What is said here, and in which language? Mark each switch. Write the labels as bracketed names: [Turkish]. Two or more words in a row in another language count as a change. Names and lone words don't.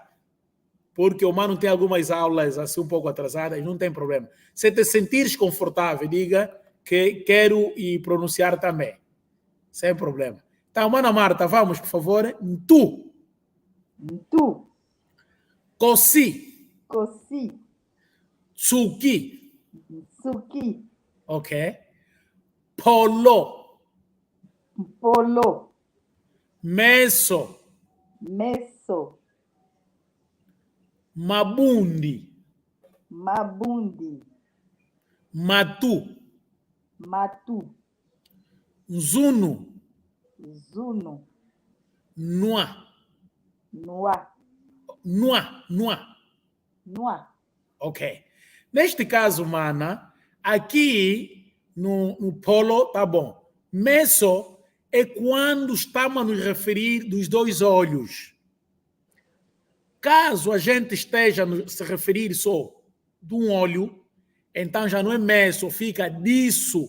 [Portuguese] Porque o Mano tem algumas aulas assim um pouco atrasadas, não tem problema. Se te sentires confortável, diga que quero pronunciar também. Sem problema. Então, Mana Marta, vamos, por favor. [Kongo] Tu. Tu. Cosi. Cosi. Tsuki. Tsuki. Ok. Polo. Polo. Meso. Meso. Mabundi. Mabundi. Matu. Matu. Zunu. Zuno. Nua. Noa. Nua. Nua. Noa. Ok. [Portuguese] Neste caso, mana, aqui no polo, tá bom. Meso é quando estamos a nos referir dos dois olhos. Caso a gente esteja a se referir só de um olho, então já não é meso, fica disso.